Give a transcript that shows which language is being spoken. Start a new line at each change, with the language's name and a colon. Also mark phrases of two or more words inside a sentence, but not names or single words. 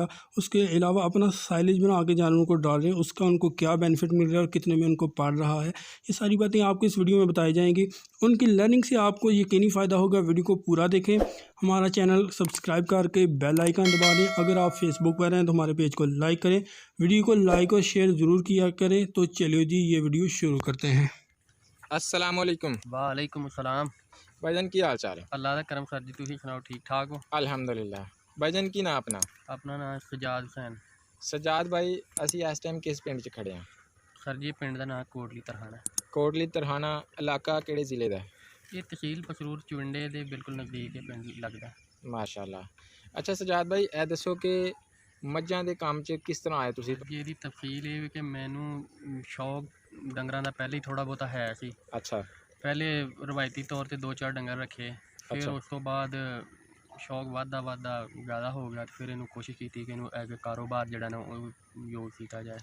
Hindi: उसके अलावा अपना साइलेज बना के जानवरों को डाल रहे हैं, उसका उनको क्या बेनिफिट मिल रहा है और कितने में उनको पड़ रहा है, ये सारी बातें आपको इस वीडियो में बताई जाएंगी। उनकी लर्निंग से आपको यकीनी फ़ायदा होगा। वीडियो को पूरा देखें, हमारा चैनल सब्सक्राइब करके बेल आइकन दबा दें। अगर आप फेसबुक पर हैं तो हमारे पेज को लाइक करें, वीडियो को लाइक और शेयर ज़रूर किया करें। तो चलिए जी, ये वीडियो शुरू करते हैं।
Arabic: السلام عليكم. وعليكم السلام.
Punjabi: ਭਾਈਜਾਨ ਕੀ ਹਾਲ ਚਾਲ ਹੈ? ਅੱਲ੍ਹਾ ਦਾ ਕਰਮ ਸਰ ਜੀ, ਤੁਸੀਂ ਸੁਣਾਓ ਠੀਕ ਠਾਕ ਹੋ? अल्हम्दुलिल्लाह। ਭਾਈਜਾਨ ਕੀ ਨਾਮ ਆਪਣਾ? ਆਪਣਾ ਨਾਮ ਸਜਾਦ ਹੁਸੈਨ। ਸਜਾਦ ਭਾਈ, ਅਸੀਂ ਇਸ ਟਾਈਮ ਕਿਸ ਪਿੰਡ ਚ ਖੜ੍ਹੇ ਹਾਂ? ਸਰ ਜੀ ਪਿੰਡ ਦਾ ਨਾਮ ਕੋਟਲੀ ਤਰਹਾਣਾ। ਕੋਟਲੀ ਤਰਹਾਣਾ ਇਲਾਕਾ ਕਿਹੜੇ ਜ਼ਿਲ੍ਹੇ ਦਾ? ਇਹ ਤਹਿਸੀਲ ਪਸਰੂਰ ਚਵਿੰਡੇ ਦੇ ਬਿਲਕੁਲ ਨਜ਼ਦੀਕ ਹੈ ਪਿੰਡ ਲੱਗਦਾ। माशाल्लाह। ਅੱਛਾ ਸਜਾਦ ਭਾਈ, ਇਹ ਦੱਸੋ ਕਿ ਮੱਝਾਂ ਦੇ ਕੰਮ ਚ ਕਿਸ ਤਰ੍ਹਾਂ ਆਏ ਤੁਸੀਂ? जी ਇਹਦੀ ਤਫਸੀਲ ਇਹ ਵੀ ਕਿ ਮੈਨੂੰ ਸ਼ੌਕ ਡੰਗਰਾਂ ਦਾ ਪਹਿਲੇ ਹੀ ਥੋੜਾ ਬਹੁਤਾ ਹੈ ਸੀ। अच्छा। ਪਹਿਲੇ ਰਵਾਇਤੀ ਤੌਰ ਤੇ 2-4 ਡੰਗਰ ਰੱਖੇ, ਫਿਰ ਅੱਛਾ। ਉਸ ਤੋਂ ਬਾਅਦ ਸ਼ੌਕ ਵੱਧਦਾ ਜ਼ਿਆਦਾ ਹੋ ਗਿਆ ਤੇ ਫਿਰ ਇਹਨੂੰ ਕੋਸ਼ਿਸ਼ ਕੀਤੀ ਕਿ ਇਹਨੂੰ ਐਜ਼ ਕਾਰੋਬਾਰ ਜਿਹੜਾ ਨਾ ਉਹ ਯੂਜ਼ ਕੀਤਾ ਜਾਏ।